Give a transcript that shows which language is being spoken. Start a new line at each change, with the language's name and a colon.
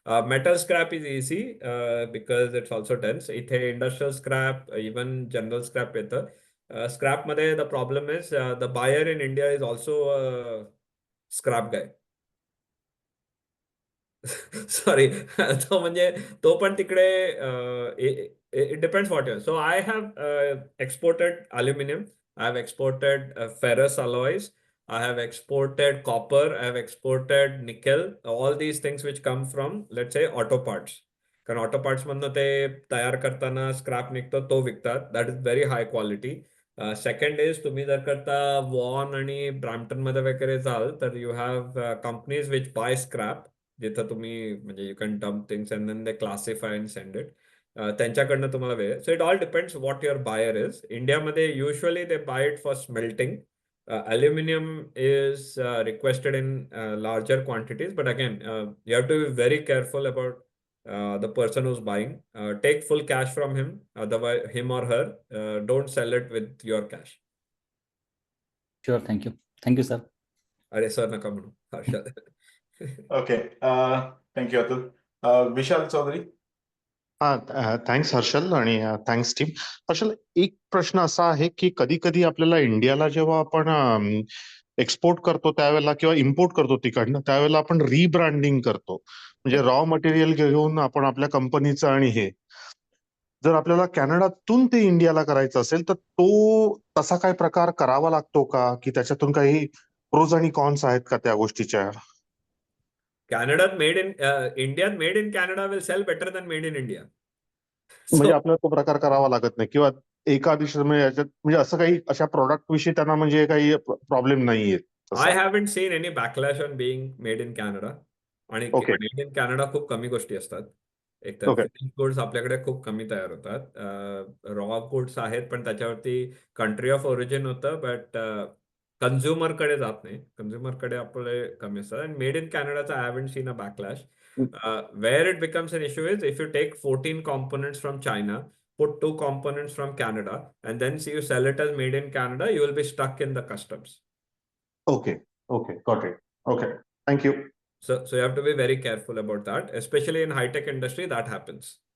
English: Metal scrap is easy because it's also dense. इथे industrial scrap, even general scrap येतं. Scrap मध्ये the problem is the buyer in India is also a scrap guy. Sorry.
Marathi: तो म्हणजे तो पण तिकडे
English: It depends what your. So I have exported aluminium, I have exported ferrous alloys, I have exported copper, I have exported nickel, all these things which come from, let's say, auto parts.
Marathi: कारण auto parts मधनं ते तयार करताना scrap निघतो, तो विकतात.
English: That is very high quality. Second is,
Marathi: तुम्ही जर करता वॉन आणि ब्रॅम्प्टन मध्ये वगैरे जाल तर
English: you have companies which buy scrap,
Marathi: जिथं तुम्ही म्हणजे
English: You can dump things and then they classify and send it.
Marathi: त्यांच्याकडनं तुम्हाला वेळ.
English: So it all depends what your buyer is.
Marathi: इंडियामध्ये usually दे bye it for smelting.
English: Aluminum is requested in larger quantities, but again, you have to be very careful about the person who's buying. Take full cash from him, otherwise him or her. Don't sell it with your cash. Sure, thank you sir.
Marathi: अरे sir नका म्हणू Harshal.
English: Okay. Thank you, Atul. Vishal Chaudhary.
Marathi: Thanks Harshal आणि thanks team. Harshal, एक प्रश्न असा आहे की कधी कधी आपल्याला इंडियाला जेव्हा आपण एक्सपोर्ट करतो त्यावेळेला किंवा इम्पोर्ट करतो तिकडनं, त्यावेळेला आपण रिब्रँडिंग करतो, म्हणजे रॉ मटेरियल घेऊन आपण आपल्या कंपनीचं, आणि हे जर आपल्याला कॅनडातून ते इंडियाला करायचं असेल तर तो तसा काय प्रकार करावा लागतो का, की त्याच्यातून काही प्रोज आणि कॉन्स आहेत का त्या गोष्टीच्या?
English: Canada made in India made in Canada will sell better than made in India.
Marathi: म्हणजे आपल्याला तो प्रकार करावा लागत नाही, किंवा एका दिवसात म्हणजे असं काही अशा प्रोडक्ट विषयी त्यांना म्हणजे काही प्रॉब्लेम नाहीये?
English: I haven't seen any backlash on being made in Canada.
Marathi: आणि
English: Okay.
Marathi: मेड इन कॅनडा खूप कमी गोष्टी असतात. एकतर
English: Okay.
Marathi: फिनिश गुड्स आपल्याकडे खूप कमी तयार होतात. रॉ गुड्स आहेत पण त्याच्यावरती कंट्री ऑफ ओरिजिन होतं, बट कन्झ्युमरकडे जात नाही. कन्झ्युमरकडे आपले कमी असतात. आणि made in कॅनडाचा
English: I haven't seen a backlash. Where it becomes an issue is if you take 14 components from China, put 2 components from Canada, and then see you sell it as made in Canada, you will be stuck in the customs. Okay, got it. Okay, thank you. So you have to be very careful about that, especially in high-tech industry, that happens.